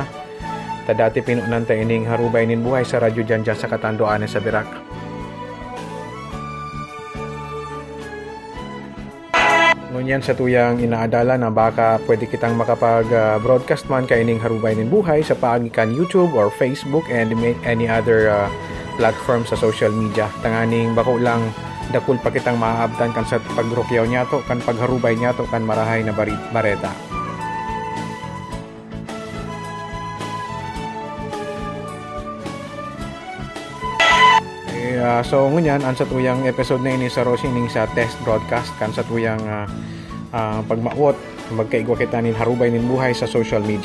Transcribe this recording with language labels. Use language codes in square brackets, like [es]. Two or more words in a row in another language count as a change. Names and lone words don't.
[bik] Ta dati pinunan ta ining Harubay nin Buhay sa radyo dyan sa Katanduanes sa Wirac. Ngunyan sa tuyang inaadala na baka pwede kitang makapag-broadcast man kay ining Harubay nin Buhay sa paagi kan YouTube or Facebook and [en] any other platform [bik] sa [en] social media. [bik] Tanganing bako lang dakul pa kitang maaabdan kan sa pagrokyaw niya to, kan pagharubay niya to, kan marahay na bareta. So ngunyan ang sa tuyang episode na ini sa Rosining sa [en] test broadcast [bik] kan sa tuyang pagmaot magkaigwa kita nin Harubay nin Buhay sa [en] social media.